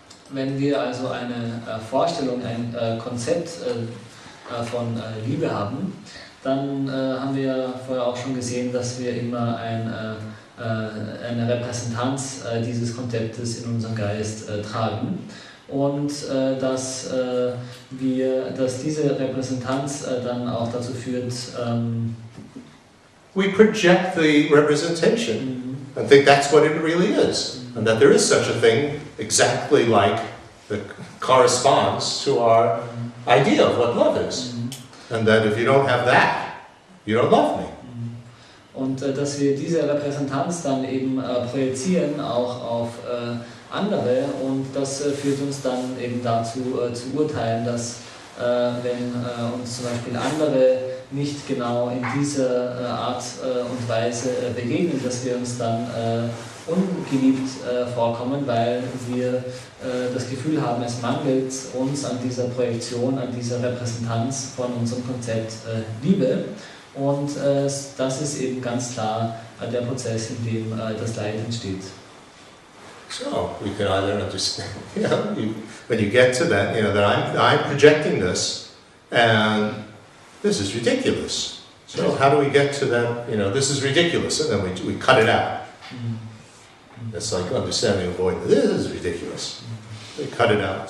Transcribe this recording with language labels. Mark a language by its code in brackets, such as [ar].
[de] Wenn wir also eine Vorstellung, ein Konzept von Liebe haben, dann haben wir ja vorher auch schon gesehen, dass wir immer eine Repräsentanz dieses Konzeptes in unserem Geist tragen und dass diese Repräsentanz dann auch dazu führt, [en] we project the representation and think that's what it really is, and that there is such a thing exactly like that corresponds to our idea of what love is, and that if you don't have that, you don't love me. [de] Und dass wir diese Repräsentanz dann eben projizieren auch auf andere und das führt uns dann eben dazu zu urteilen, dass wenn uns zum Beispiel andere nicht genau in dieser Art und Weise begegnen, dass wir uns dann ungeliebt vorkommen, weil wir das Gefühl haben, es mangelt uns an dieser Projektion, an dieser Repräsentanz von unserem Konzept Liebe. Und das ist eben ganz klar der Prozess, in dem das Leid entsteht. [en] So, we can either understand, when you get to that, that I'm projecting this, and this is ridiculous. So how do we get to that, this is ridiculous, and then we cut it out. It's like understanding avoidance. This is ridiculous. we cut it out.